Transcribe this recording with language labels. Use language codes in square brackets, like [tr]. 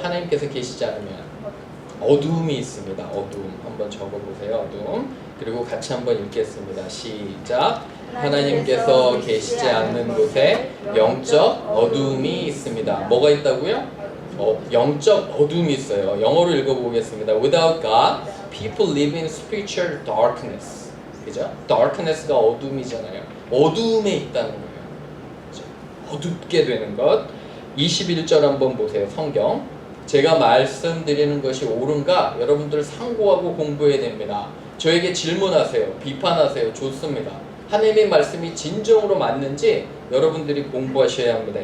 [ko] 하나님께서 계시지 않으면 어둠이 있습니다. 어둠 한번 적어보세요. 어둠. 그리고 같이 한번 읽겠습니다. 시작. 하나님께서 계시지 않는 곳에 영적 어둠이 있습니다. 뭐가 있다고요? 영적 어둠이 있어요. 영어로 읽어보겠습니다. [en] Without God, people live in spiritual darkness. [ko] 그죠? darkness가 어둠이잖아요. 어둠에 있다는 거예요. 그죠? 어둡게 되는 것. 21절 한번 보세요. 성경. 제가 말씀드리는 것이 옳은가? 여러분들 상고하고 공부해야 됩니다. 저에게 질문하세요. 비판하세요. 좋습니다. 하나님의 말씀이 진정으로 맞는지 여러분들이 공부하셔야 합니다.